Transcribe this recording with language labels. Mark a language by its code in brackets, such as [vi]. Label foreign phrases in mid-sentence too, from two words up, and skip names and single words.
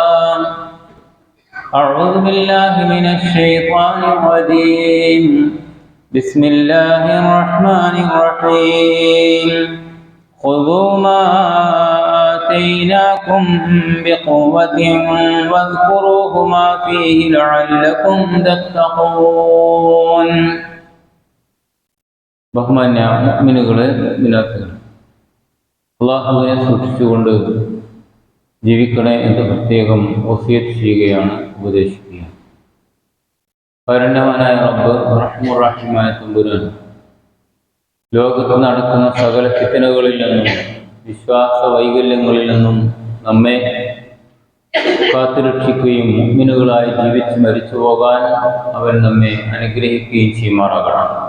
[ar] أعوذ بالله من الشيطان الرجيم بسم الله الرحمن الرحيم خذوا ما آتيناكم بقوة واذكروه ما فيه لعلكم تتقون [ml] ബഹുമാന്യ മുഅ്മിനുകളെ മുഅ്മിനാത്തുകളെ അല്ലാഹുവിനെ സൂക്ഷിച്ചുകൊണ്ട് ജീവിക്കണേ എന്ന് പ്രത്യേകം വസിയത്ത് ചെയ്യുകയാണ്, ഉപദേശിക്കുകയാണ്. കാരുണ്യവാനായ റബ്ബ് [ar] الرحمن الرحيم [ml] തമ്പുരാൻ ലോകത്ത് നടക്കുന്ന സകല ഫിത്നകളിൽ നിന്നും വിശ്വാസ വൈകല്യങ്ങളിൽ നിന്നും നമ്മെ കാത്തുരക്ഷിക്കുകയും മുഅ്മിനുകളായി ജീവിച്ച് മരിച്ചു പോകാൻ അവൻ നമ്മെ അനുഗ്രഹിക്കുകയും ചെയ്യുമാറാകണം.